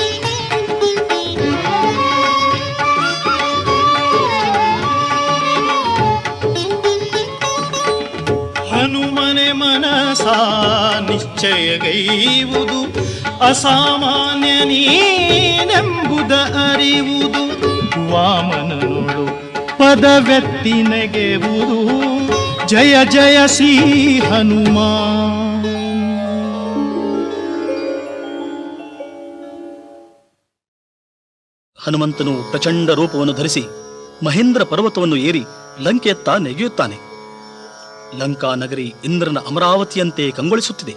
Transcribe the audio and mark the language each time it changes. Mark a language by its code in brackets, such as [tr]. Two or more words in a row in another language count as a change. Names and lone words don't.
[kn] ಹನುಮನೆ ಮನಸ ನಿಶ್ಚಯಗೈವುದು, ಅಸಾಮಾನ್ಯ ನೀನೆಂಬುದ ಅರಿವುದು. ವಾಮನನೋಳು ಪದವೆತ್ತಿ ನೆಗೆವುದು, ಜಯ ಜಯ ಶ್ರೀ ಹನುಮಾನ್. ಹನುಮಂತನು ಪ್ರಚಂಡ ರೂಪವನ್ನು ಧರಿಸಿ ಮಹೇಂದ್ರ ಪರ್ವತವನ್ನು ಏರಿ ಲಂಕೆಯತ್ತ ನೆಗೆಯುತ್ತಾನೆ. ಲಂಕಾ ನಗರಿ ಇಂದ್ರನ ಅಮರಾವತಿಯಂತೆ ಕಂಗೊಳಿಸುತ್ತಿದೆ.